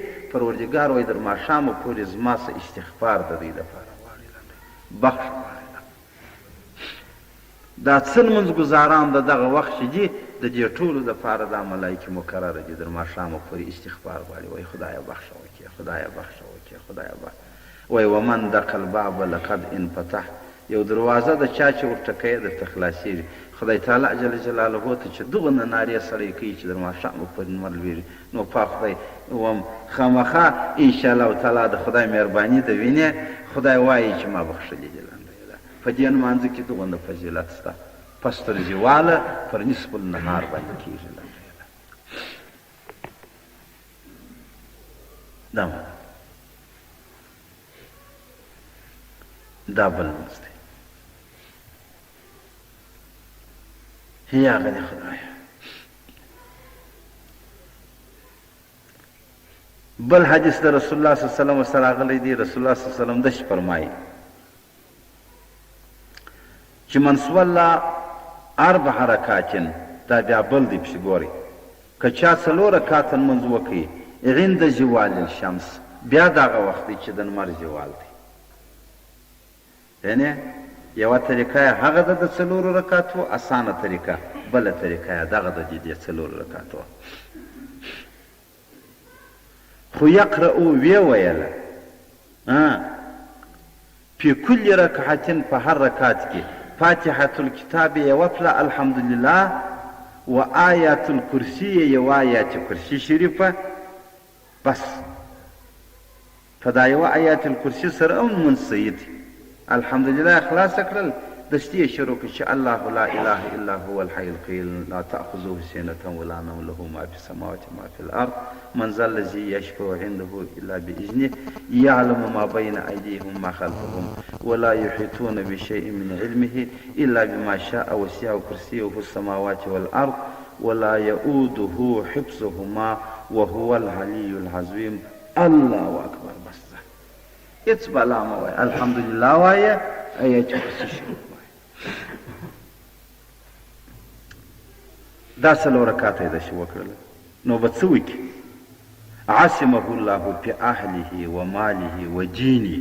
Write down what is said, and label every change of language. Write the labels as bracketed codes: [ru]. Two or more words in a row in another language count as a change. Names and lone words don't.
[ps] پروردګار وایي تر ماښامه پورې زما څه استغفار د دوی دپاره غواړي، بخښ غواړي. دا څه لمونځګزاران د دغه وخت چې دي د دې ټولو دپاره دا ملایکې مقرره دي تر ماښامه پورې استغفار غواړي. وایي خدایه بخښه وکړې، خدایه بخښه وکړې، خدایه بخښه. [ar] وایي ومن دق الباب لقد انفتح، [ps] یو دروازه د چا چې ورټکوي درته خلاصېږي. خدای تعالی جل جلاله ته چې دغونه نارې سړی کوي چې در ماښامه پورې لمر لوېږي، نو پاک خدای وم خامخا [ar] انشاءالله تعالی [ps] د خدای مهرباني د وینې خدای وایي چې ما بخښلي دي. په دې لمانځه کې دغونه فضیلت شته. پس تر زواله پر [ar] نصف النهار [ps] باندې کېږي. دا بل لمونځ دی. هي هغه دی خدایه. بل حدیث د [ar] رسول الله صلی الله علیه وسلم [ps] سره راغلی دی. [ar] رسول الله صلی الله علیه وسلم [ps] داسې فرمایي چې [ar] من صلی 4 رکعات، [ps] دا بیا بل دی پسې ګورئ، که چا 4 رکعاته لمونځ وکړي [ar] عند زوال الشمس، [ps] بیا دغه وخت دی چې د لمر زوال دی. یعنې یوه طریقه یې هغه ده د 4 رکعاتو اسانه طریقه، بله طریقه یې دغه د دې 4 رکعاتو. خو یقرأو ویې ویله [ar] فی کل رکعت، [ps] په هر رکعت کې [ar] فاتحة الكتاب [ps] یوه پله [ar] الحمدلله و آیات الکرسی [ps] یوه آیات کرسی شریفه. بس په دا یوه [ar] آیات الکرسی [ps] سره هم لمونځ صحیح دی. الحمدلله خلاصه کړل، دستي یې شروع کړي چې [ar] الله لا اله الا هو الحي القيوم لا تأخذه سنة ولا نوم له ما في السماوات وما في الأرض من ذا الذي يشفع عنده إلا بإذنه يعلم ما بين أيديهم ما خلفهم ولا يحيطون بشيء من علمه إلا بما شاء وسع كرسيه السماوات والأرض ولا يؤوده حفظهما وهو العلي العظيم. الله أكبر. [ps] بس هیڅ بلا مه وایه، الحمدلله وایه، آیات کرسي شریف وایه. دا 4 رکعاته یې داسې وکړله، نو به څه وکړي؟ [ar] عصمه الله فی اهله و ماله و دینه.